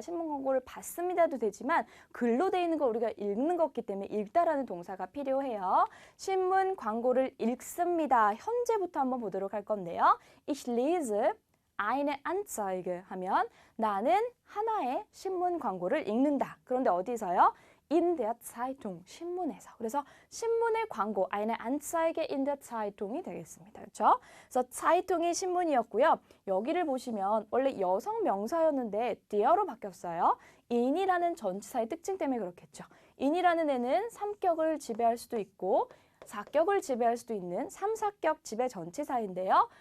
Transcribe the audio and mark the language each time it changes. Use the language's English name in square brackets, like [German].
[Korean] 신문 광고를 봤습니다도 되지만 글로 돼 있는 걸 우리가 읽는 거기 때문에 읽다라는 동사가 필요해요. 신문 광고를 읽습니다. 현재부터 한번 보도록 할 건데요. [German] Ich lese eine Anzeige [Korean] 하면 나는 하나의 신문 광고를 읽는다. 그런데 어디서요? [German] In der Zeitung, [Korean] 신문에서. 그래서 신문의 광고, [German] eine Anzeige in der Zeitung [Korean] 이 되겠습니다. 그렇죠? 그래서 Zeitung이 신문이었고요. 여기를 보시면 원래 여성 명사였는데 der로 바뀌었어요. in이라는 전치사의 특징 때문에 그렇겠죠. in이라는 애는 3격을 지배할 수도 있고 4격을 지배할 수도 있는 3, 4격 지배 전치사인데요.